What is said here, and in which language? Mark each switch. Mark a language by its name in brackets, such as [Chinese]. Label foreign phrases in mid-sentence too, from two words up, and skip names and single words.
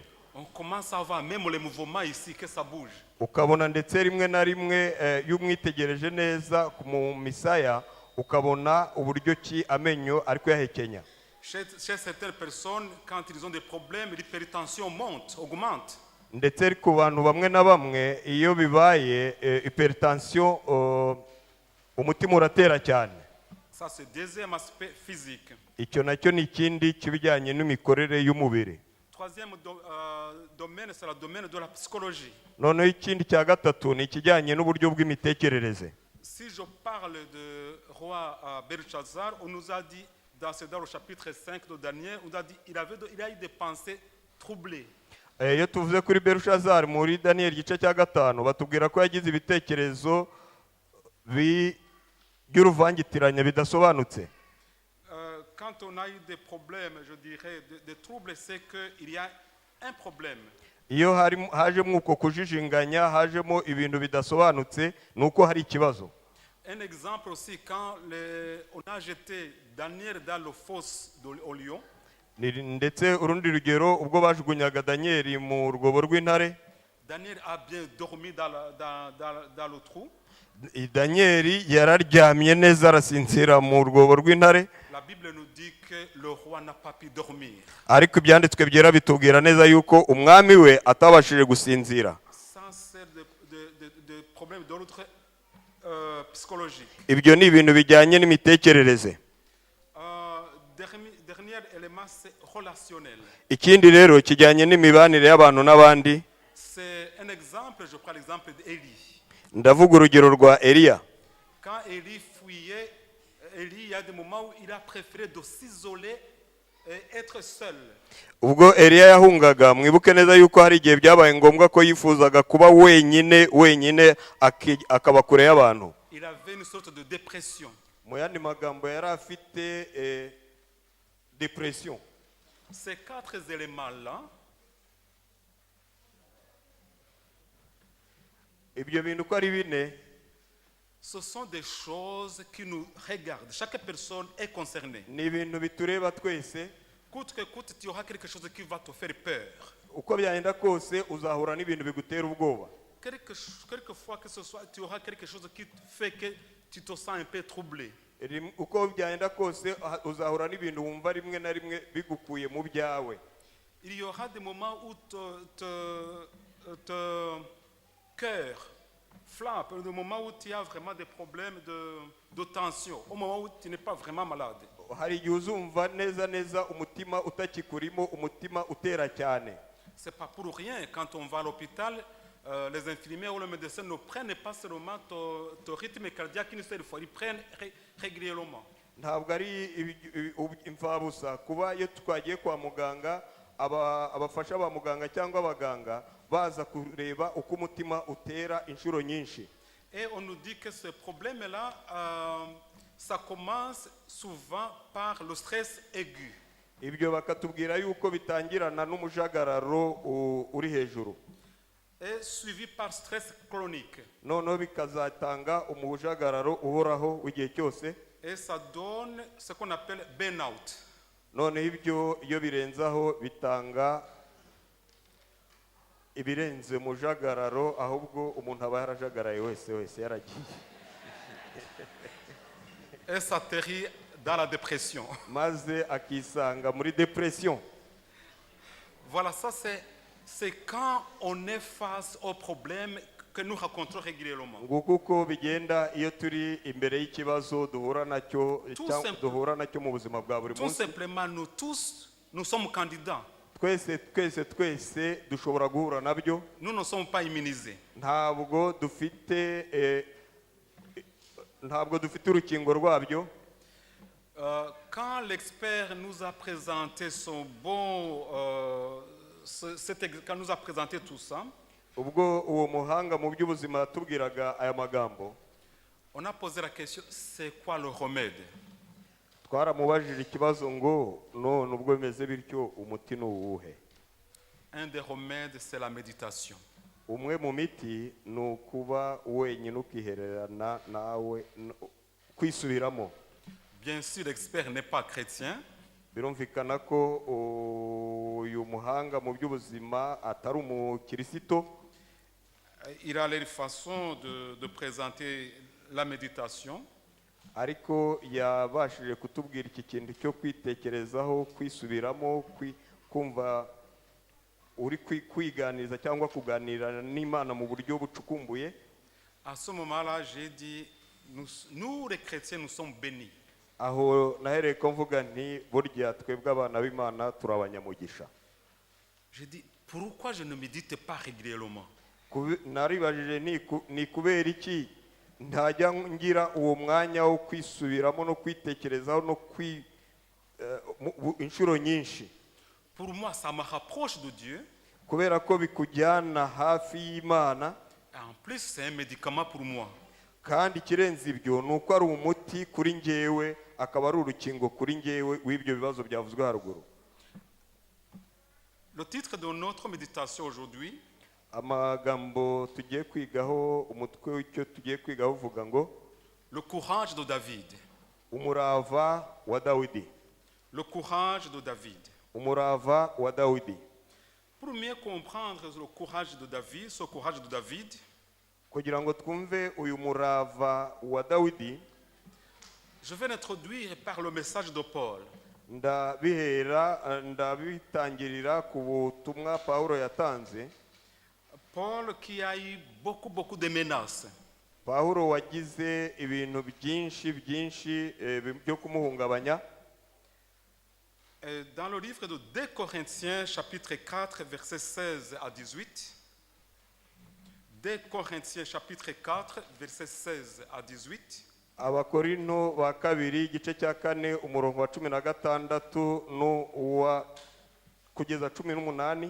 [French] On commence à voir même les mouvements ici que ça bouge. [Kinyarwanda] Ukabona ndetse rimwe na rimwe y'umwitegereje neza mu misaya ukabona uburyo ki amenyo ari kuyahekenya. [French] Chez certaines personnes, quand ils ont des problèmes, l'hypertension augmente. [Kinyarwanda] Ndetse ku bantu bamwe na bamwe iyo bibaye hypertension umutima uratera cyane. [French] Ça c'est deuxième aspect physique. [Kinyarwanda] Icyo nacyo ni ikindi kibijyanye n'imikorere y'umubiri. [French] Troisième domaine, c'est le domaine de la psychologie. [Kinyarwanda] Noneho ikindi cya gatatu ni ikijyanye n'uburyo bw'imitekerereze. [French] Si je parle de roi Belshazzar, on nous a dit dans le chapitre 5 de Daniel, on a dit il a eu des pensées troublées. [Kinyarwanda] Iyo tuvuze kuri Belshazzar muri Daniel gice cya 5 batubwira ko yagize ibitekerezo by'uruvangitiranya bidasobanutse. [French] Quand on a eu des problèmes, je dirais des troubles, c'est qu'il y a un problème. [Kinyarwanda] Iyo hajemo uko kujijinganya, hajemo ibintu bidasobanutse, nuko hari ikibazo. [French] Un exemple aussi, quand on a jeté Daniel dans le fosse au lion. [Kinyarwanda] Ndetse urundi rugero ubwo bajugunyaga Daniel mu rwobo rw'intare. [French] Daniel a bien dormi dans le trou. [Kinyarwanda] Daniel yararyamye neza arasinzira mu rwobo rw'intare. [French] La Bible nous dit que le roi n'a pas pu dormir. [Kinyarwanda] Ariko ibyanditswe byera bitubwira neza yuko umwami we atabashije gusinzira. [French] Sans de problème d'ordre psychologique. [Kinyarwanda] Ibyo ni ibintu bijyanye n'imitekerereze. [French] Dernier élément, c'est relationnel. [Kinyarwanda] Ikindi rero kijyanye n'imibanire y'abantu n'abandi. [French] C'est un exemple, je prends l'exemple d'Élie. [Kinyarwanda] Ndavuga urugero rwa Eliya. [French] Quand Élie fuyait, il y a des moments où il a préféré de s'isoler et être seul. [Kinyarwanda] Ubwo Eliya yahungaga, mwibuke neza yuko hari igihe byabaye ngombwa ko yifuzaga kuba wenyine akaba kure y'abantu. [French] Il avait une sorte de dépression. [Kinyarwanda] Mu yandi magambo yari afite dépression. [French] Ces quatre éléments-là, [Kinyarwanda] ibyo bintu ko ari bine, [French] ce sont des choses qui nous regardent. Chaque personne est concernée. [Kinyarwanda] ni ibintu bitureba twese. [French] Coûte que coûte, tu auras quelque chose qui va te faire peur. [Kinyarwanda] Uko byagenda kose uzahura n'ibintu bigutera ubwoba. [French] Quelquefois que ce soit, tu auras quelque chose qui fait que tu te sens un peu troublé. [Kinyarwanda] Uko byagenda kose uzahura n'ibintu wumva rimwe na rimwe bigukuye mu byawe. [French] Il y aura des moments où ton cœur flappe, des moments où tu as vraiment des problèmes de tension, au moment où tu n'es pas vraiment malade. [Kinyarwanda] Hari igihe uzumva neza umutima utakikurimo, umutima utera cyane. [French] C'est pas pour rien quand on va à l'hôpital, les infirmiers ou les médecins ne prennent pas seulement ton rythme cardiaque une seule fois, ils prennent régulièrement. [Kinyarwanda] Ntabwo ari imfabusa kuba iyo twagiye kwa muganga abafasha ba muganga cyangwa abaganga baza kureba uko umutima utera inshuro nyinshi. [French] Et on nous dit que ce problème-là, ça commence souvent par le stress aigu. [Kinyarwanda] Ibyo bakatubwira yuko bitangirana n'umujagararo uri hejuru. [French] Et suivi par stress chronique. [Kinyarwanda] Noneho bikazatanga umujagararo uhoraho w'igihe cyose. [French] et ça donne ce qu'on appelle burn-out. [Kinyarwanda] noneho ibyo iyo birenzaho bitanga ibirenze mu jagararo, ahubwo umuntu aba yarajagaraye wese yaragiye, [French] Et ça atterrit dans la dépression. [Kinyarwanda] maze akisanga muri depression. [French] Voilà, ça c'est quand on est face aux problèmes que nous rencontrons régulièrement. [Kinyarwanda] nguko uko bigenda iyo turi imbere y'ikibazo duhura nacyo mu buzima bwa buri [French] Tout [Kinyarwanda] munsi. [French] simplement, nous tous, nous sommes candidats. [Kinyarwanda] twese dushobora guhura nabyo. [French] Nous ne sommes pas immunisés. [Kinyarwanda] ntabwo dufite urukingo rwabyo. [French] Quand l'expert nous a présenté son bon, quand nous a présenté tout ça, [Kinyarwanda] ubwo uwo muhanga mu by'ubuzima yatubwiraga aya magambo, [French] on a posé la question, c'est quoi le remède? [Kinyarwanda] twaramubajije ikibazo ngo none ubwo bimeze bityo umuti ni uwuhe? [French] Un des remèdes, c'est la méditation. [Kinyarwanda] umwe mu miti ni ukuba wenyine ukihererana nawe, kwisubiramo. [French] Bien sûr, l'expert n'est pas chrétien. [Kinyarwanda] birumvikana ko uyu muhanga mu by'ubuzima atari umukirisito. [French] Il a les façons de présenter la méditation. [Kinyarwanda] ariko yabashije kutubwira iki kintu cyo kwitekerezaho, kwisubiramo, kumva uri kwiganiriza cyangwa kuganira n'Imana mu buryo bucukumbuye. [French] À ce moment-là, j'ai dit, nous les chrétiens, nous sommes bénis. [Kinyarwanda] aho nahereye ko mvuga nti burya twebwe abana b'Imana turi abanyamugisha. [French] J'ai dit, pourquoi je ne médite pas régulièrement? [Kinyarwanda] naribajije ni kubera iki ntajya ngira uwo mwanya wo kwisubiramo no kwitekerezaho no inshuro nyinshi. [French] Pour moi, ça me rapproche de Dieu. [Kinyarwanda] kubera ko bikujyana hafi y'Imana. [French] Et en plus, c'est un médicament pour moi. [Kinyarwanda] kandi ikirenze ibyo ni uko ari umuti kuri njyewe, akaba ari urukingo kuri njyewe w'ibyo bibazo byavuzwe haruguru. [French] Le titre de notre méditation aujourd'hui, [Kinyarwanda] amagambo tugiye kwigaho, umutwe w'icyo tugiye kwigaho uvuga ngo [French] le courage de David. [Kinyarwanda] umurava wa Dawidi. [French] Le courage de David. [Kinyarwanda] umurava wa Dawidi. [French] Pour mieux comprendre le courage de David, ce courage de David, [Kinyarwanda] kugira ngo twumve uyu murava wa Dawidi, [French] je vais l'introduire par le message de Paul. [Kinyarwanda] ndabitangirira ku butumwa Pawulo yatanze. [French] Paul qui a eu beaucoup de menaces. [Kinyarwanda] Pawulo wagize ibintu byinshi byo kumuhungabanya. [French] Dans le livre de 2 Corinthiens, chapitre 4, versets 16 à 18, 2 Corinthiens, chapitre 4, versets 16 à 18, [Kinyarwanda] Abakorinto ba kabiri igice cya 4 umurongo wa 16 n'uwa kugeza 18,